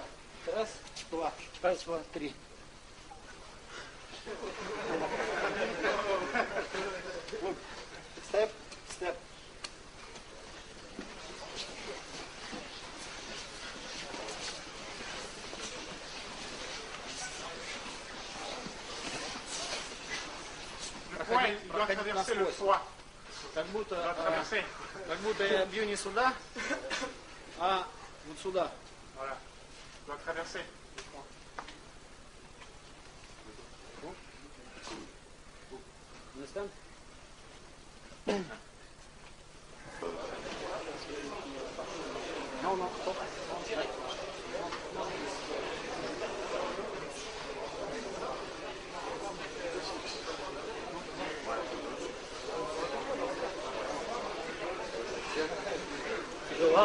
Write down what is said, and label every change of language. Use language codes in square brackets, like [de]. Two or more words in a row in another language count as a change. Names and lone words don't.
[ru] Раз, два. Раз, два, три. [en] Step, step. [fr] Il doit traverser le foie. [ru] Как будто я бью не сюда, а вот сюда. [fr] Voilà. Il doit traverser le foie. [en] Understand? No, stop. Go up.